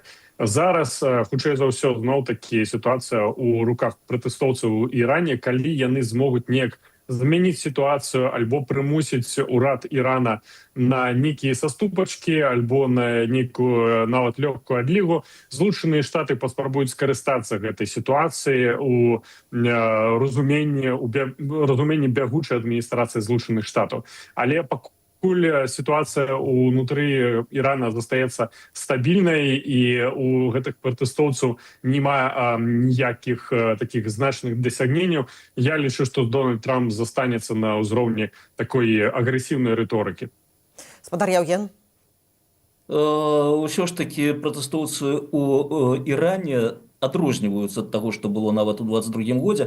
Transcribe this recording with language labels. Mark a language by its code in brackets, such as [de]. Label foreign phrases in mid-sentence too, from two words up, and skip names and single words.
[be] Зараз, хутчэй за ўсё, зноў-такі сітуацыя ў руках пратэстоўцаў у Іране, калі яны змогуць неяк змяніць сітуацыю альбо прымусіць урад Ірана на нейкія саступачкі, альбо на нейкую нават лёгкую адлігу, Злучаныя Штаты паспрабуюць скарыстацца гэтай сітуацыі у разуменні бягучай адміністрацыі Злучаных Штатаў. Але пакуль [ru] ситуация внутри Ирана [be] застаецца стабільнай і у гэтых пратэстоўцаў няма ніякіх таких значных дасягненняў, я лічу, што Дональд Трамп застанецца на ўзроўні такой агрэсіўнай рыторыкі. Спадар Яўген? Ўсё ж такі пратэстоўцы ў Іране адрозніваюцца ад таго, што было нават у 22-м годзе.